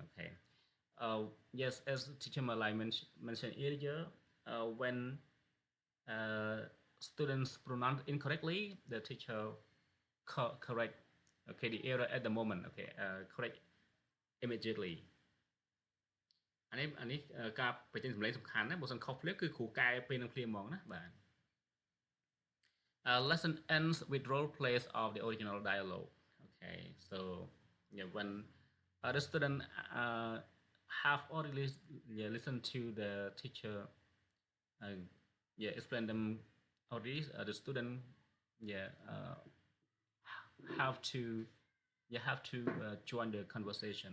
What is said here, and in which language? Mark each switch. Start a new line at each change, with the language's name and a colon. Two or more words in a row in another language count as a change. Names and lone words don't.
English: Okay. Yes, as teacher Malay mentioned earlier, when students pronounce incorrectly, the teacher correct okay the error at the moment. Okay, correct immediately
Khmer: អានេះការបញ្ចេញសម្លេងសំខាន់ណាបើសិនខុសភ្លាមគឺគ្រូកែពេលនឹងភ្លាមហ្មងណាបាទ
English: lesson ends with role plays of the original dialogue. Okay, so yeah, when the student have already listened to the teacher explain them already, the student yeah have to join the conversation.